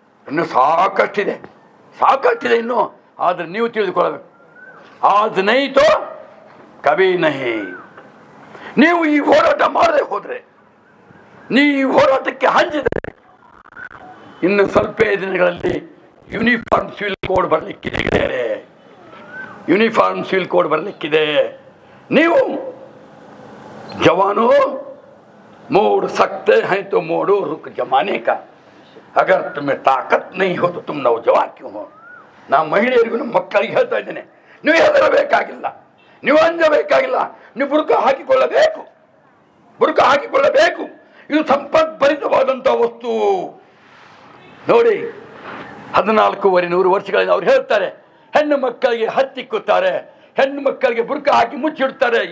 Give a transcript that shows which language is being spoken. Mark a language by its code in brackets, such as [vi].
[kn] ಇನ್ನು ಸಾಕಷ್ಟಿದೆ, ಸಾಕಷ್ಟಿದೆ ಇನ್ನು. ಆದರೆ ನೀವು ತಿಳಿದುಕೊಳ್ಳಬೇಕು, [hi] ಆಜ್ ನಹೀ ತೋ ಕಭೀ ನಹೀ. [kn] ನೀವು ಈ ಹೋರಾಟ ಮಾಡದೆ ಹೋದರೆ, ನೀವು ಈ ಹೋರಾಟಕ್ಕೆ ಹಂಚಿದರೆ, ಇನ್ನು ಸ್ವಲ್ಪ ದಿನಗಳಲ್ಲಿ ಯೂನಿಫಾರ್ಮ್ ಸಿವಿಲ್ ಕೋಡ್ ಬರಲಿಕ್ಕಿದೆ ಗೆಳೆಯರೆ. Uniform civil code ಬರಲಿಕ್ಕಿದೆ. [hi] ನೀವು जवानों मोड़ सकते हैं तो मोड़ो रुक जमाने का, अगर तुम्हें ताकत नहीं हो तो तुम नौजवान क्यों हो? [kn] ನಾ ಮಹಿಳೆಯರಿಗೂ ನಮ್ಮ ಮಕ್ಕಳಿಗೆ ಹೇಳ್ತಾ ಇದ್ದೇನೆ, ನೀವು ಹೆದರಬೇಕಾಗಿಲ್ಲ, ನೀವು ಅಂಜಬೇಕಾಗಿಲ್ಲ. ನೀವು ಬುರ್ಕ ಹಾಕಿಕೊಳ್ಳಬೇಕು, ಬುರ್ಕ ಹಾಕಿಕೊಳ್ಳಬೇಕು. ಇದು ಸಂಪದ್ಭರಿತವಾದಂಥ ವಸ್ತು. ನೋಡಿ, 14,500 ವರ್ಷಗಳಿಂದ ಅವ್ರು ಹೇಳ್ತಾರೆ, ಹೆಣ್ಣು ಮಕ್ಕಳಿಗೆ ಹತ್ತಿಕ್ಕುತ್ತಾರೆ, ಹೆಣ್ಣು ಮಕ್ಕಳಿಗೆ ಬುರ್ಕ ಹಾಕಿ ಮುಚ್ಚಿಡ್ತಾರೆ.